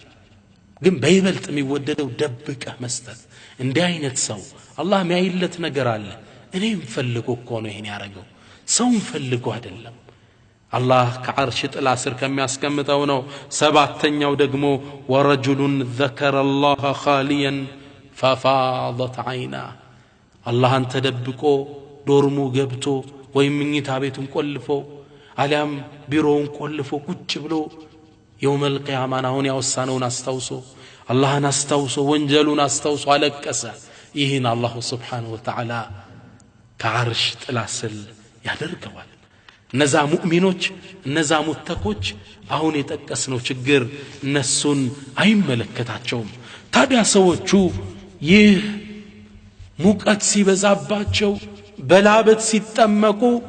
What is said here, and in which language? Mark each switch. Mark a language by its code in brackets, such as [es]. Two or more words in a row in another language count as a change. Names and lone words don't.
[am] ግን በይበልጥ የሚወደደው ደብቀ መስጠት እንዲህ አይነት ሰው አላህ የሚያይለት ነገር አለ እኔም ፈልጎ እኮ ነው ይሄን ያረጋው ሰውም ፈልጎ አይደለም አላህ ከዓርሽ ጥላ ስር ከሚያስቀምጠው ነው ሰባተኛው ደግሞ [ar] ورجل ذكر الله خاليا ففاضت عينا [am] አላህን ተደብቆ ዶርሙ ገብቶ ወይም ምኝታ ቤቱን ቆልፎ አለም ቢሮውን ቆልፎ ቁጭ ብሎ [ar] يوم القيامة [am] አሁን ያወሳነውን አስታውሶ አላህን አስታውሶ ወንጀሉን አስታውሶ አለቀሰ ይህን አላህ [ar] سبحانه وتعالى [am] ከዓርሽ ጥላ ስር ያደርገዋል እነዛ ሙእሚኖች እነዛ ሙተቆች አሁን የጠቀስነው ችግር እነሱን አይመለከታቸውም ታዲያ ሰዎቹ ይህ ሙቀት ሲበዛባቸው በላበት ሲጠመቁ